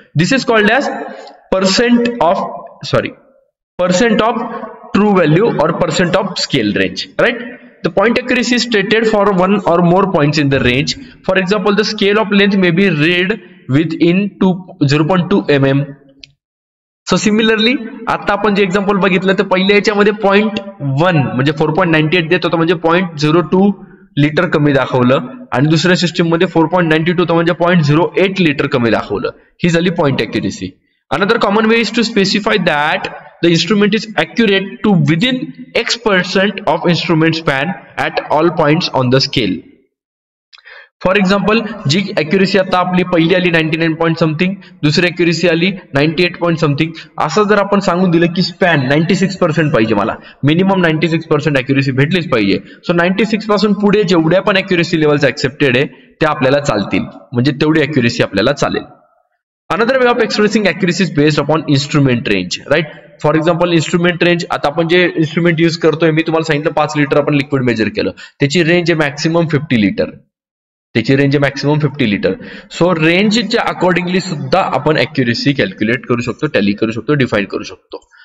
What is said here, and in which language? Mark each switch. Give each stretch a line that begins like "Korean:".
English: This is called as percent of true value or percent of scale range, right? The point accuracy is stated for one or more points in the range. For example, the scale of length may be read within 0.2 mm. So similarly,
Marathi: आता आपण जे example बघितलं तर पहिल्या याच्यामध्ये 0.1 म्हणजे 4.98 देत होता, म्हणजे 0.02 लिटर कमी दाखवलं, आणि दुसऱ्या सिस्टम मध्ये 4.92 होतं म्हणजे 0.08 लिटर कमी दाखवलं. ही झाली point accuracy.
English: Another common way is to specify that the instrument is accurate to within X% of instrument span at all points on the scale. For example,
Marathi: G accuracy आता आपली पहिली आली 99 point something, दुसरी accuracy आली 98 point something. असं जर आपण सांगून दिलं की span 96% पाहिजे, मला मिनिमम 96% accuracy भेटलीच पाहिजे. सो 96 पासून पुढे जेवढ्या पण accuracy levels accepted आहे त्या आपल्याला चालतील, म्हणजे तेवढी accuracy आपल्याला चालेल.
English: Another way of expressing accuracy is based upon instrument range, right? For example, instrument range,
Marathi: आता आपण जे instrument यूज करतोय, मी तुम्हाला सांगितलं 5 लिटर आपण लिक्विड मेजर केलं, त्याची रेंज आहे मॅक्सिमम 50 लिटर. त्याची रेंज मॅक्सिमम 50 लिटर. सो रेंजच्या अकॉर्डिंगली सुद्धा आपण अॅक्युरेसी कॅल्क्युलेट करू शकतो, टॅली करू शकतो, डिफाईन करू शकतो.